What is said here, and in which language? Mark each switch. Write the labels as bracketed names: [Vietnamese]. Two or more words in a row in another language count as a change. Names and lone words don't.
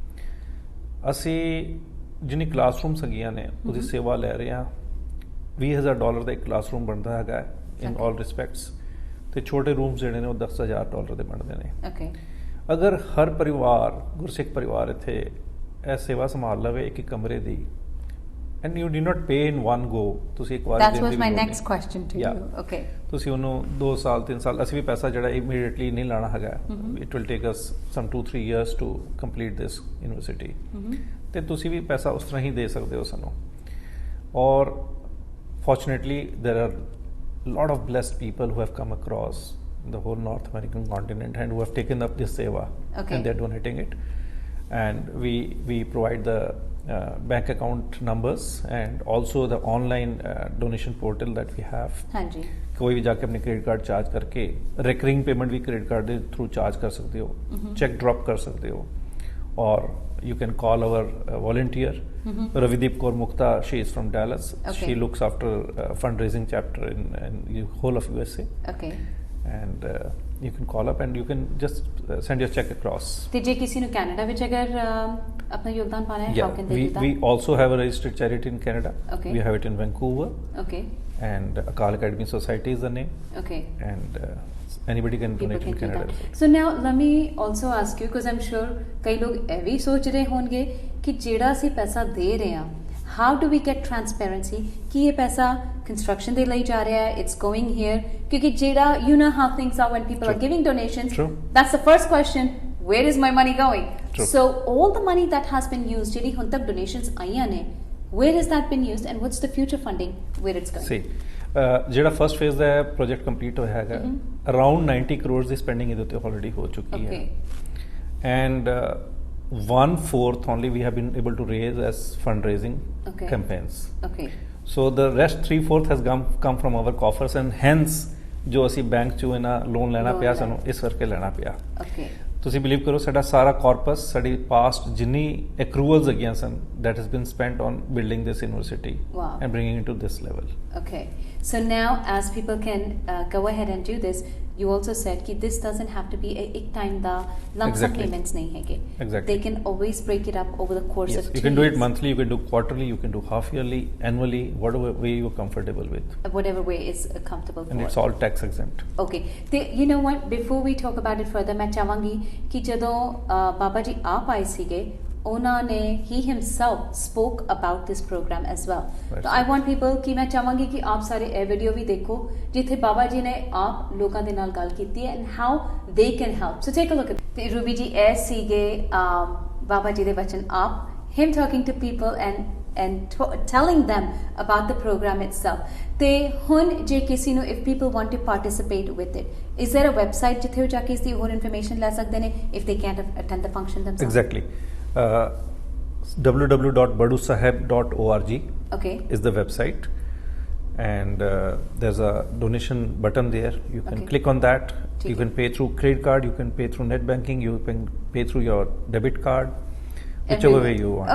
[Punjabi] ਅਸੀਂ ਜਿੰਨੀ ਕਲਾਸਰੂਮਸ ਹੈਗੀਆਂ ਨੇ ਉਹਦੀ ਸੇਵਾ ਲੈ ਰਹੇ ਹਾਂ। $20,000 ਦਾ ਇੱਕ ਕਲਾਸਰੂਮ ਬਣਦਾ ਹੈਗਾ [English] in all respects, [Punjabi] ਤੇ ਛੋਟੇ ਰੂਮਸ ਜਿਹੜੇ ਨੇ ਉਹ $10,000 ਦੇ ਬਣਦੇ ਨੇ। ਅਗਰ ਹਰ ਪਰਿਵਾਰ, ਗੁਰਸਿੱਖ ਪਰਿਵਾਰ ਇੱਥੇ ਇਹ ਸੇਵਾ ਸੰਭਾਲ ਲਵੇ ਇੱਕ ਕਮਰੇ ਦੀ, [English] and you do not pay in one go, [Punjabi] ਤੁਸੀਂ ਇੱਕ ਵਾਰ [English] that was my next question to you. Okay, [Punjabi] ਤੁਸੀਂ ਉਹਨੂੰ 2 ਸਾਲ 3 ਸਾਲ, ਅਸੀਂ ਵੀ ਪੈਸਾ ਜਿਹੜਾ immediately ਨਹੀਂ ਲਾਣਾ ਹੈਗਾ, [English] it will take us some 2-3 years to complete this university, [Punjabi] ਤੇ ਤੁਸੀਂ ਵੀ ਪੈਸਾ ਉਸ ਤਰ੍ਹਾਂ ਹੀ ਦੇ ਸਕਦੇ ਹੋ ਸਾਨੂੰ। [English] ਔਰ fortunately there are lot of blessed people who have come across the whole North American continent and who have taken up this seva, and they're donating it, and we provide the bank account numbers and also the online donation portal that we have। [Punjabi] ਹਾਂਜੀ, ਕੋਈ ਵੀ ਜਾ ਕੇ ਆਪਣੇ [English] credit card [Punjabi] ਚਾਰਜ ਕਰਕੇ [English] recurring payment [Punjabi] ਵੀ [English] credit card [Punjabi] ਦੇ ਥਰੂ ਚਾਰਜ ਕਰ ਸਕਦੇ ਹੋ, [English] check drop [Punjabi] ਕਰ ਸਕਦੇ ਹੋ, ਔਰ [English] you can call our volunteer Ravideep Kaur Mukta. She is from Dallas. She looks after fundraising chapter in the whole of USA. And you can call up and you can just send your check across. [Punjabi] ਤੇ ਜੇ ਕਿਸੇ ਨੂੰ ਕੈਨੇਡਾ ਵਿੱਚ ਅਗਰ ਆਪਣਾ ਯੋਗਦਾਨ ਪਾਣਾ ਹੈ, [English] how can they do that? We also have a registered charity in Canada. We have it in Vancouver. And Akal Academy Society is the name. And anybody can donate in Canada. So now let me also ask you, because I'm sure [Punjabi] ਕਈ ਲੋਕ ਇਹ ਵੀ ਸੋਚ ਰਹੇ ਹੋਣਗੇ ਕਿ ਜਿਹੜਾ ਅਸੀਂ ਪੈਸਾ ਦੇ ਰਹੇ ਹਾਂ, [English] how do we get transparency [Punjabi] ਕਿ ਇਹ ਪੈਸਾ construction ਦੇ ਲਈ ਜਾ ਰਿਹਾ ਹੈ, [English] it's going here, [Punjabi] ਕਿਉਂਕਿ ਜਿਹੜਾ [English] you know how things are when people are giving donations, that's the first question, where is my money going? So all the money that has been used, [Punjabi] ਜਿਹੜੀ ਹੁਣ ਤੱਕ donations ਆਈਆਂ ਨੇ, [English] where has that been used and what's the future funding, where it's going? See, [Punjabi] ਜਿਹੜਾ [English] first phase [Punjabi] ਦਾ [English] project complete [Punjabi] ਹੋਇਆ ਹੈਗਾ, ਅਰਾਊਂਡ 90 ਕਰੋੜ ਦੀ ਸਪੈਂਡਿੰਗ ਇਹਦੇ ਉੱਤੇ ਆਲਰੇਡੀ ਹੋ ਚੁੱਕੀ ਹੈ, [English] and 1/4 only we have been able to raise as fundraising campaigns. So the rest 3/4 has come from our coffers, and hence [Punjabi] ਜੋ ਅਸੀਂ ਬੈਂਕ ਚੋਂ ਇਹਨਾਂ ਲੋਨ ਲੈਣਾ ਪਿਆ, ਸਾਨੂੰ ਇਸ ਕਰਕੇ ਲੈਣਾ ਪਿਆ। ਤੁਸੀਂ ਬਿਲੀਵ ਕਰੋ ਸਾਡਾ ਸਾਰਾ ਕਾਰਪਸ, ਸਾਡੀ ਪਾਸਟ ਜਿੰਨੀ ਐਕਰੂਅਲਸ ਹੈਗੀਆਂ ਸਨ, [English] that has been spent on building this university and bringing it to this level. Okay, so now as people can go ahead and do this, you also said that this doesn't have to be a [Punjabi] ਇੱਕ ਟਾਈਮ ਦਾ [English] lump sum payments [Punjabi] ਨਹੀਂ ਹੈ ਕਿ, [English] they can always break it up over the course of 2 years. You can do it monthly, you can do quarterly, you can do half yearly, annually, whatever way you're comfortable with, whatever way is comfortable for, and it's all tax exempt. Okay, you know what, before we talk about it further, [Punjabi] ਮੈਂ ਚਾਹਾਂਗੀ ਕਿ ਜਦੋਂ ਬਾਬਾ ਜੀ ਆਪ ਆਏ ਸੀਗੇ, ਉਹਨਾਂ ਨੇ [English] he himself spoke about this program as well. So I want people [Punjabi] ਕਿ ਮੈਂ ਚਾਹਾਂਗੀ ਕਿ ਆਪ ਸਾਰੇ ਇਹ ਵੀਡੀਓ ਵੀ ਦੇਖੋ ਜਿੱਥੇ ਬਾਬਾ ਜੀ ਨੇ ਆਪ ਲੋਕਾਂ ਦੇ ਨਾਲ ਗੱਲ ਕੀਤੀ ਹੈ [English] and how they can help. So take a look at [Punjabi] ਤੇ ਰੂਬੀ ਜੀ ਇਹ ਸੀਗੇ ਬਾਬਾ ਜੀ ਦੇ ਵਚਨ, ਆਪ [English] him talking to people and telling them about the program itself. [Punjabi] ਤੇ ਹੁਣ ਜੇ ਕਿਸੇ ਨੂੰ [English] if people want to participate with it, is there a website [Punjabi] ਜਿੱਥੇ ਉਹ ਜਾ ਕੇ ਇਸ ਦੀ ਹੋਰ ਇਨਫੋਰਮੇਸ਼ਨ ਲੈ ਸਕਦੇ ਨੇ [English] if they can't attend the function themselves? Exactly. www.badusaheb.org is the website, and there's a donation button there. You can click on that. You can pay through credit card, you can pay through net banking, you can pay through your debit card, whichever way you want.